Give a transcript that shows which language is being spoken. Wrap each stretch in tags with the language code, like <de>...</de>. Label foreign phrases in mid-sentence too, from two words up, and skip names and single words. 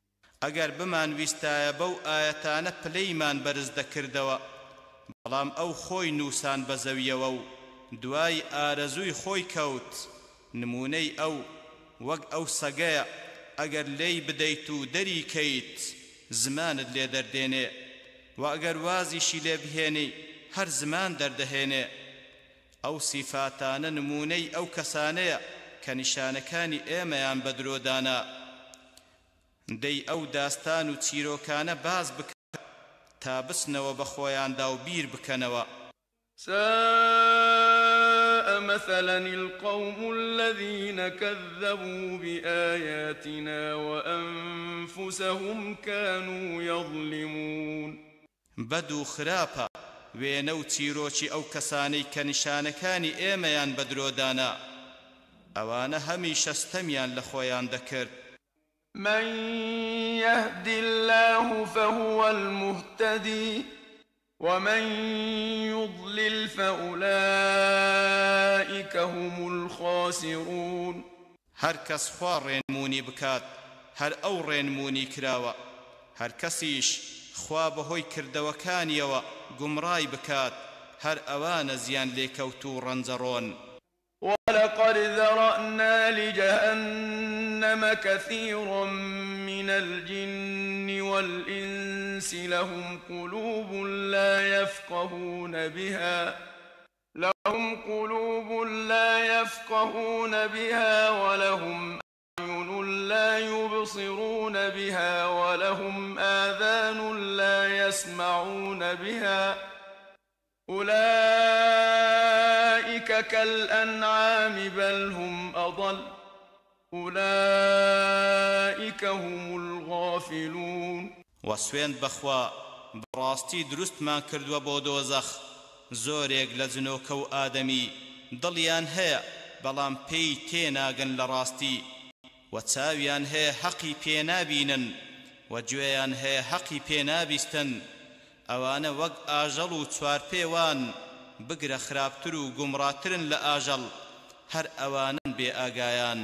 <ckb>ئەگەر بمان ویستایە بەو ئاەتانە پلەیمان بەرز دەکردەوە بەڵام ئەو خۆی نووسان بە زەویەوە و دوای ئارەزووی خۆی کەوت نمونەی ئەو وەک ئەو سەگەیە ئەگەر لێی بدەیت و دەری کەیت زمانت لێ دەردێنێ و ئەگەر وازیشی لێ بهێنی هەر زمان دەردەهێنێ ئەو سیفاتانە نمونەی ئەو کەسانەیە کە نیشانەکانی ئێمەیان بەدرۆدانا دەی ئەو داستان و چیرۆکانە باز بکە تا بسنەوە بە خۆیاندا و بیر بکەنەوە</ckb> <ar>ساء مثلا القوم الذين كذبوا بآياتنا وأنفسهم كانوا يظلمون</ar> <ckb>بدو خراپە وێنە و چیرۆکی ئەو کەسانەی کە نیشانەکانی ئێمەیان بەدرۆدانا ئەوانە هەمیشە ستەمیان لە خۆیان دەکرد</ckb> <ar>من يهد الله فهو المهتدي ومن يضلل فأولئك هم الخاسرون</ar> <ckb>هەر کەس خوا ڕێنمونی بکات هەر ئەو ڕێنمونی کراوە هەر کەسیش خوا بەهۆی کردەوەکانیەوە گومڕای بکات هەر ئەوانە زیان لێکەوت و ڕەنجەڕۆن</ckb> <ar>ولقد ذرأنا لجهنم كثيرا من الجن والإنس لهم قلوب لا يفقهون بها ولهم أعين لا يبصرون بها ولهم آذان لا يسمعون بها أولئك كالأنعام بل هم أضل أولئك هم الغافلون</ar> <ckb>وسوێن بەخوا بەڕاستی دروستمان کردووە بۆ دۆزەخ زۆرێک لە جنۆکە و ئادەمی دڵیان هەیە بەڵام پێی تێناگەن لە ڕاستی و چاویان هەیە حەقی پێنابینن و گوێیان هەیە حەقی پێنابیستن ئەوانە وەک ئاژەڵ و چوارپێوان بگرە خراپتر و گومڕاترن لە ئاژەڵ هەر ئەوانن بێ ئاگایان</ckb>